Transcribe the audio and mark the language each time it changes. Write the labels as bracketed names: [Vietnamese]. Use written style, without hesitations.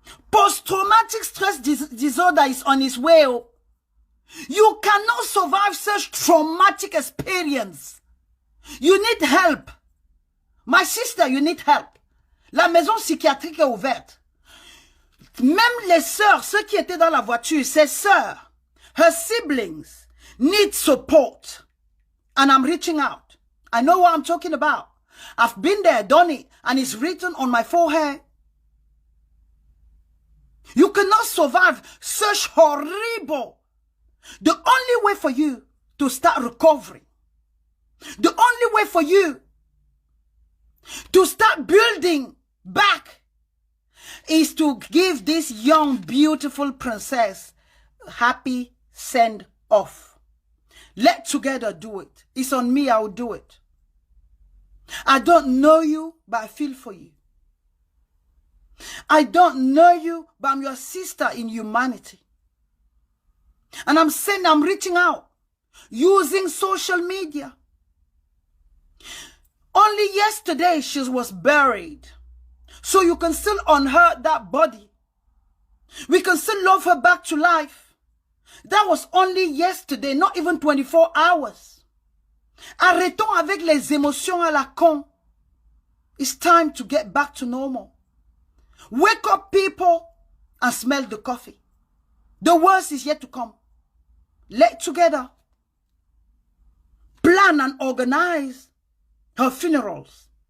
[English] Post-traumatic stress disorder is on its way. You cannot survive such traumatic experience. You need help. My sister, you need help. [French] La maison psychiatrique est ouverte. Même les sœurs, ceux qui étaient dans la voiture, ses sœurs, [English] her siblings need support. And I'm reaching out. I know what I'm talking about. I've been there, done it, and it's written on my forehead. You cannot survive such horrible. The only way for you to start recovering, the only way for you to start building back is to give this young, beautiful princess a happy send-off. Let together do it. It's on me, I will do it. I don't know you, but I feel for you. I don't know you, but I'm your sister in humanity. And I'm saying, I'm reaching out, using social media. Only yesterday she was buried. So you can still unearth that body. We can still love her back to life. That was only yesterday, not even 24 hours. [French] Arrêtons avec les émotions à la con. [English] It's time to get back to normal. Wake up, people, and smell the coffee. The worst is yet to come. Let together plan and organize her funerals.